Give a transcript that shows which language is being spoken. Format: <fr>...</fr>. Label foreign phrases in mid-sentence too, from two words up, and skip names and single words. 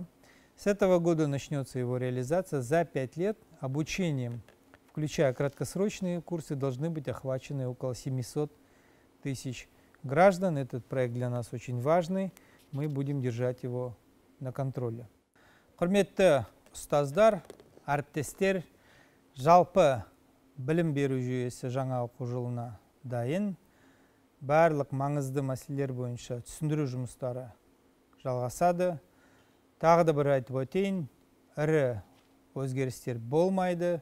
<ru>С этого года начнется его реализация. За 5 лет обучением, включая краткосрочные курсы, должны быть охвачены около 700 тысяч граждан. Этот проект для нас очень важный. Мы будем держать его на контроле.</ru> <kk>Құрметті ұстаздар, әріптестер, жалпы білім беру жүйесі жаңа оқу жылына дайын. Барлық маңызды мәселелер бойынша түсіндіру жұмыстары жалғасады. Тағы да бір айтып өтейін, ірі өзгерістер болмайды.</kk>